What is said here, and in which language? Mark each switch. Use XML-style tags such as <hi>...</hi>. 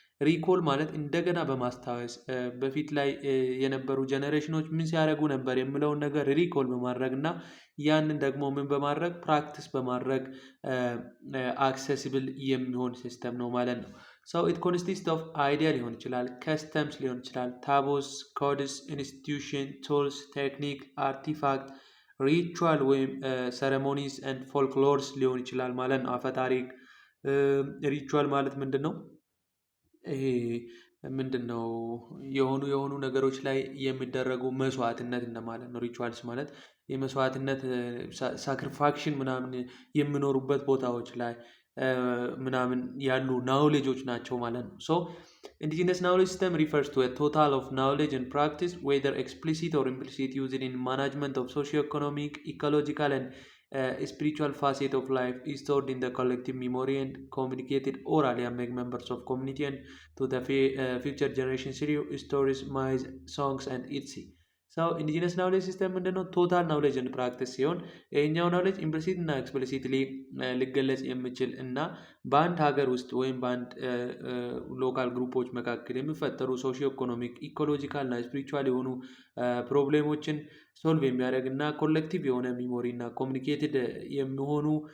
<am>ሪኮል ማለት እንደገና በማስታወስ በፊት ላይ የነበሩ ጀነሬሽኖች ምን ሲያደርጉ ነበር የሚለውን ነገር ሪኮል በማድረግ እና ያንን ደግሞ ምን በማድረግ ፕራክቲስ በማድረግ አክሰሲብል የሚሆን ሲስተም ነው ማለት ነው።</am> <en>So it consists of idea</en> <am>ሊሆን ይችላል፣ ከስተምስ ሊሆን ይችላል፣ ታቦስ፣ ኮድስ፣ ኢንስቲትዩሽን፣ ቱልስ፣ ቴክኒክ፣ አርቲፋክት ሪቹዋል ወይም ሰረሞኒስ ኤንድ ፎልክሎርስ ሊሆን ይችላል ማለት ነው። አፈታሪክ ሪቹዋል ማለት ምንድን ነው? ይሄ ምንድን ነው? የሆኑ ነገሮች ላይ የሚደረጉ መስዋዕትነት እንደማለት ነው። ሪቹዋልስ ማለት የመስዋዕትነት ሳክሪፋክሽን ምናምን የሚኖሩበት ቦታዎች ላይ ምናምን ያሉ ናውሌጆች ናቸው ማለት ነው። ሶ</am> <en>indigenous knowledge system refers to a total of knowledge and practice, whether explicit or implicit, used in management of socio-economic, ecological, and spiritual facet of life, is stored in the collective memory and communicated orally among members of community and to the future generations through stories, myths, songs, and etc.</en> <am>ሰው ኢንዲጂነስ ናውሌጅ ሲስተም ምንድነው? ቶታል ናውሌጅ ኤንድ ፕራክቲስ ሲሆን ይሄኛው ናውሌጅ ኢምፕሊሲት እና ኤክስፕሊሲትሊ ሊገለጽ የሚችል እና በአንድ ሀገር ውስጥ ወይም በአንድ ሎካል ግሩፖች መካከል የሚፈጠሩ ሶሺዮ ኢኮኖሚክ፣ ኢኮሎጂካል እና ስፒሪቹዋል የሆኑ ፕሮብሌሞችን ሶልቭ የሚያደርግ እና ኮሌክቲቭ የሆነ ሚሞሪ እና ኮሚኒኬትድ የሚሆኑ</am>